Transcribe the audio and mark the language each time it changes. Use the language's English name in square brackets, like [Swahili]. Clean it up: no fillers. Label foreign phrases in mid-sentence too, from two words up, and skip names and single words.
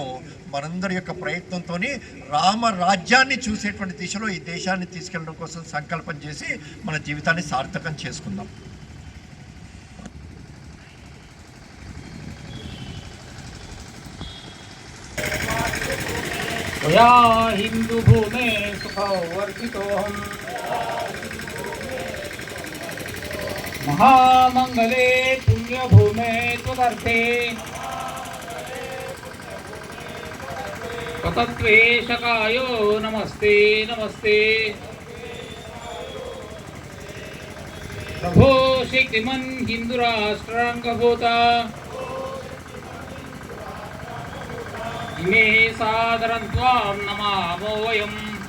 [Telugu] మనందరి యొక్క ప్రయత్నంతో రామరాజ్యాన్ని చూసేటువంటి దిశలో ఈ దేశాన్ని తీసుకెళ్ళడం కోసం సంకల్పం చేసి మన జీవితాన్ని సార్థకం చేసుకుందాం. [Sanskrit] హిందూ భూమే సుఖవర్జితోహం महामंगले पुण्यभूमे त्वदर्थे तत्त्वेशकायो नमस्ते नमस्ते। प्रभो शक्तिमन् हिंदुराष्ट्रांगभूता इमे सादरं त्वां नमामो वयम्।